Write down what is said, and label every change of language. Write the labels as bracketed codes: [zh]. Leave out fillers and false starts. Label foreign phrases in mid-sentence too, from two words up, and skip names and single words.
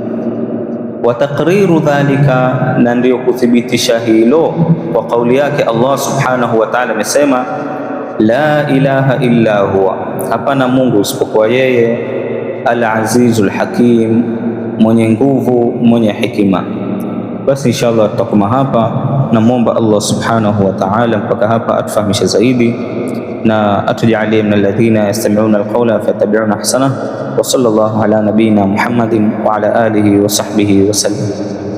[ar] وتقرير ذلك, [sw] na ndio kuthibitisha hilo kwa kauli yake [ar] الله سبحانه وتعالى [sw] amesema, [ar] لا إله إلا هو, [sw] hapana Mungu isipokuwa yeye, [ar] العزيز الحكيم, [sw] mwenye nguvu, mwenye hikima. Basi inshallah tutakoma hapa, namwomba [ar] الله سبحانه وتعالى [sw] mpaka hapa atufahamishe zaidi na atujalie [ar] من الذين يستمعون القول فيتبعون أحسنه. وصلى الله على نبينا محمد وعلى آله وصحبه وسلم.